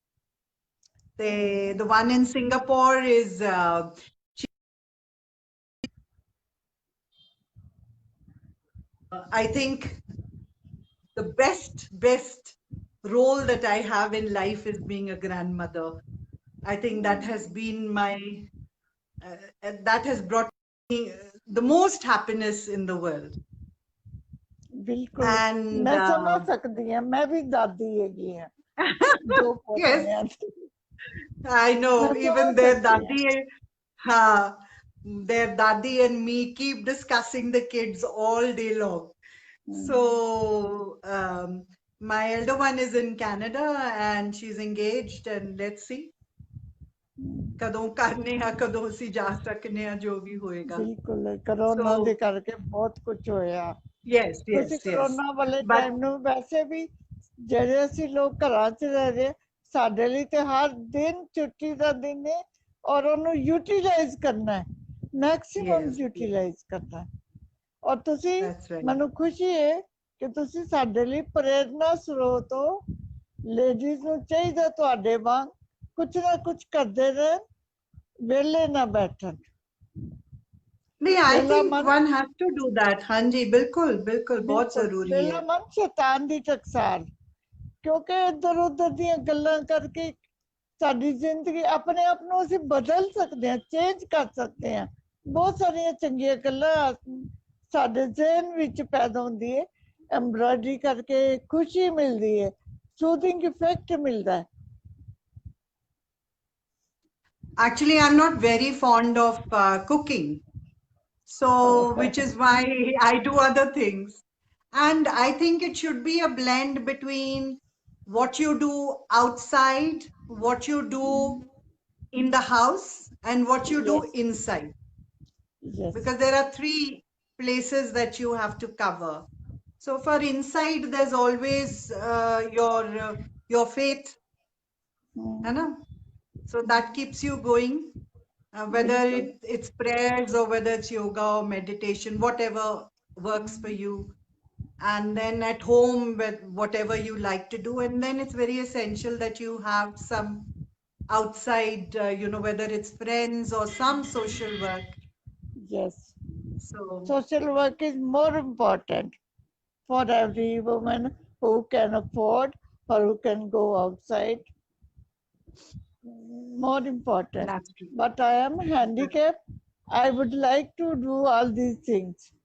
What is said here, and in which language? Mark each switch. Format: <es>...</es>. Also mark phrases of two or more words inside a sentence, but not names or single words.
<en>The one in Singapore is I think the best role that I have in life is being a grandmother. I think that has been that has brought me the most happiness in the world.</en> <pa>ਬਿਲਕੁਲ,</pa> <en>And</en> <pa>ਮੈਂ ਸਮਝ ਸਕਦੀ ਹਾਂ, ਮੈਂ ਵੀ ਦਾਦੀ ਹੈਗੀ ਹਾਂ, ਦੋ ਪੋਤੀਆਂ।</pa> <en>yes, I know. Even their daddy and me keep discussing the kids all day long. So my elder one is in Canada and she's engaged, and let's see</en> <pa>ਕਦੋਂ ਕਰਨੇ ਆ, ਕਦੋਂ ਅਸੀਂ ਜਾ ਸਕਨੇ ਆ, ਜੋ ਵੀ ਹੋਏਗਾ। ਬਿਲਕੁਲ, ਕਰੋਨਾ ਦੇ ਕਰਕੇ ਬਹੁਤ ਕੁਝ ਹੋਇਆ।</pa> <en>yes</en> <pa>ਤੁਸੀਂ ਕਰੋਨਾ ਵਾਲੇ</pa> <en>but</en> <pa>ਟਾਈਮ ਨੂੰ ਵੈਸੇ ਵੀ ਜਿਹੜੇ ਅਸੀਂ ਲੋਕ ਘਰਾਂ 'ਚ ਰਹਿ ਰਹੇ, ਸਾਡੇ ਲਈ ਤੇ ਹਰ ਦਿਨ ਛੁੱਟੀ ਦਾ ਦਿਨ ਹੈ ਔਰ ਉਹਨੂੰ ਯੂਟੀਲਾਈਜ਼ ਕਰਨਾ ਹੈ, ਮੈਕਸਿਮਮ</pa> <en>yes,</en> <pa>ਯੂਟੀਲਾਈਜ਼ ਕਰਨਾ ਹੈ। ਔਰ ਤੁਸੀਂ,</pa> <en>that's right.</en> <pa>ਮੈਨੂੰ ਖੁਸ਼ੀ ਹੈ ਕਿ ਤੁਸੀਂ ਸਾਡੇ ਲਈ ਪ੍ਰੇਰਨਾ ਸਰੋਤ ਹੋ। ਲੇਡੀਜ਼ ਨੂੰ ਚਾਹੀਦਾ ਤੁਹਾਡੇ ਵਾਂਗ ਕੁਛ ਨਾ ਕੁਛ ਕਰਦੇ ਰਹਿਣ, ਵਿਹਲੇ ਨਾ ਬੈਠਣ।</pa> <en>नहीं, I</en> <pa>ਵਿਹਲਾ</pa> <en>think</en> <pa>ਮਨ,</pa> <en>one has to do that.</en> <hi>हाँ जी, बिल्कुल बिल्कुल बहुत</hi> <pa>ਬਿਲਕੁਲ</pa> <hi>जरूरी</hi> <pa>ਵਿਹਲਾ</pa> <hi>है।</hi> <pa>ਮਨ ਸ਼ੈਤਾਨ ਦੀ ਟਕਸਾਲ, ਕਿਉਂਕਿ ਇੱਧਰ ਉੱਧਰ ਦੀਆਂ ਗੱਲਾਂ ਕਰਕੇ ਸਾਡੀ ਜ਼ਿੰਦਗੀ, ਆਪਣੇ ਆਪ ਨੂੰ ਅਸੀਂ ਬਦਲ ਸਕਦੇ ਹਾਂ, ਚੇਂਜ ਕਰ ਸਕਦੇ ਹਾਂ। ਬਹੁਤ ਸਾਰੀਆਂ ਚੰਗੀਆਂ ਗੱਲਾਂ ਸਾਡੇ ਜ਼ਿਹਨ ਵਿੱਚ ਪੈਦਾ ਹੁੰਦੀ ਹੈ, ਐਮਬਰਾਇਡਰੀ ਕਰਕੇ ਖੁਸ਼ੀ ਮਿਲਦੀ ਹੈ,</pa> <en>soothing effect</en> <pa>ਮਿਲਦਾ ਹੈ।</pa> <en>Actually, I'm not very fond of cooking, so which is why I do other things. And I think it should be a blend between what you do outside, what you do in the house, and what you do Yes. inside. Yes. Because there are three places that you have to cover. So for inside, there's always your faith,</en> <hi>है ना?</hi> <en>So that keeps you going, whether it's prayers or whether it's yoga or meditation, whatever works for you. And then at home, with whatever you like to do. And then it's very essential that you have some outside, whether it's friends or some social work. Yes. So Social work is more important for every woman who can afford or who can go outside. More important. that's true. But I am handicapped. I would like to do all these things.</en>